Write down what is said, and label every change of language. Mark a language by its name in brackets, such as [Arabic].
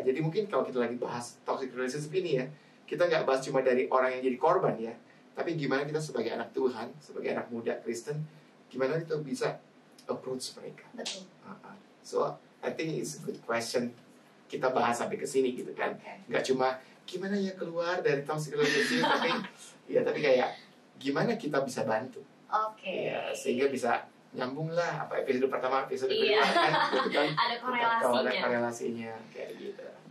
[Indonesian] Jadi mungkin kalau kita lagi bahas toxic relationship ini ya, kita nggak bahas cuma dari orang yang jadi korban ya, tapi gimana kita sebagai anak Tuhan, sebagai anak muda Kristen, gimana kita bisa approach mereka. Betul. [English] So I think it's a good question. [Indonesian] Kita bahas sampai ke sini gitu kan. Nggak cuma gimana ya keluar dari toxic relationship, tapi kayak gimana kita bisa bantu. Ya, sehingga bisa nyambung lah apa episode pertama, episode kedua kan, ada korelasinya kayak gitu.